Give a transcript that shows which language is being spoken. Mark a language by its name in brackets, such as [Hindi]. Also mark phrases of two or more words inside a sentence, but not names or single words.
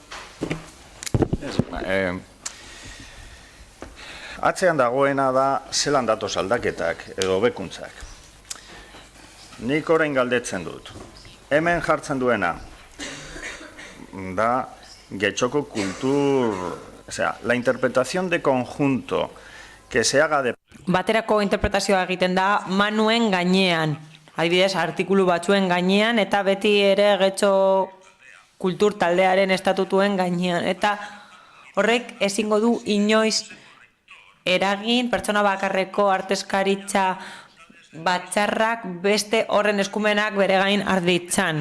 [Basque] Atzean dagoena da zelan datoz aldaketak edo bekuntzak. Nik orain galdetzen dut. Hemen jartzen duena da Getxoko kultur... [Spanish] O sea, la interpretación de conjunto que se haga de... [Basque] Baterako interpretazioa egiten da manuen gainean, adibidez, artikulu batzuen gainean, eta beti ere Getxo kultur taldearen estatutuen gainean. Eta horrek ezingo du inoiz eragin pertsona bakarreko arteskaritza batzarrak beste horren eskumenak bere gain arditzan.